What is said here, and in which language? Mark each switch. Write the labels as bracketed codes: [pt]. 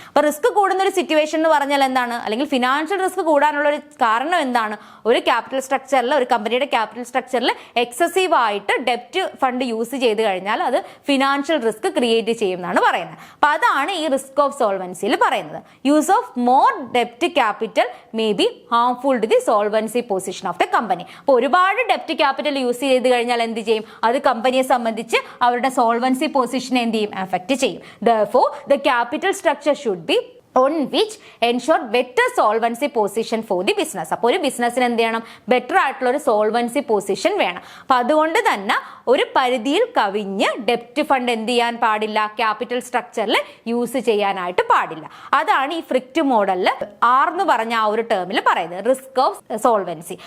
[ml] അപ്പോൾ റിസ്ക് കൂടുന്ന ഒരു സിറ്റുവേഷൻ എന്ന് പറഞ്ഞാൽ എന്താണ്, അല്ലെങ്കിൽ ഫിനാൻഷ്യൽ റിസ്ക് കൂടാനുള്ള ഒരു കാരണം എന്താണ്, ഒരു ക്യാപിറ്റൽ സ്ട്രക്ചറിൽ, ഒരു കമ്പനിയുടെ ക്യാപിറ്റൽ സ്ട്രക്ചറിൽ എക്സസീവ് ആയിട്ട് ഡെപ്റ്റ് ഫണ്ട് യൂസ് ചെയ്ത് കഴിഞ്ഞാൽ അത് ഫിനാൻഷ്യൽ റിസ്ക് ക്രിയേറ്റ് ചെയ്യും എന്നാണ് പറയുന്നത്. അപ്പൊ അതാണ് ഈ റിസ്ക് ഓഫ് സോൾവൻസിയിൽ പറയുന്നത്. [en] Use of more ഡെപ്റ്റ് capital may be harmful to the solvency position of the company. [ml] അപ്പോൾ ഒരുപാട് ഡെപ്റ്റ് ക്യാപിറ്റൽ യൂസ് ചെയ്ത് കഴിഞ്ഞാൽ എന്ത് ചെയ്യും, അത് കമ്പനിയെ സംബന്ധിച്ച് അവരുടെ സോൾവൻസി പൊസിഷനെ എന്ത് ചെയ്യും, അഫക്റ്റ് ചെയ്യും. [en] Therefore, the capital structure should be on which ensure better solvency position for the business. [ml] അപ്പോൾ ഒരു ബിസിനസ്സിന് എന്ത് ചെയ്യണം, ബെറ്റർ ആയിട്ടുള്ള ഒരു സോൾവൻസി പൊസിഷൻ വേണം. അപ്പൊ അതുകൊണ്ട് തന്നെ ഒരു പരിധിയിൽ കവിഞ്ഞ് ഡെപ്റ്റ് ഫണ്ട് എന്ത് ചെയ്യാൻ പാടില്ല, ക്യാപിറ്റൽ സ്ട്രക്ചറിൽ യൂസ് ചെയ്യാനായിട്ട് പാടില്ല. അതാണ് ഈ ഫ്രിക്റ്റ് മോഡലിൽ ആർ എന്ന് പറഞ്ഞ ആ ഒരു ടേമിൽ പറയുന്നത്, റിസ്ക് ഓഫ് സോൾവൻസി.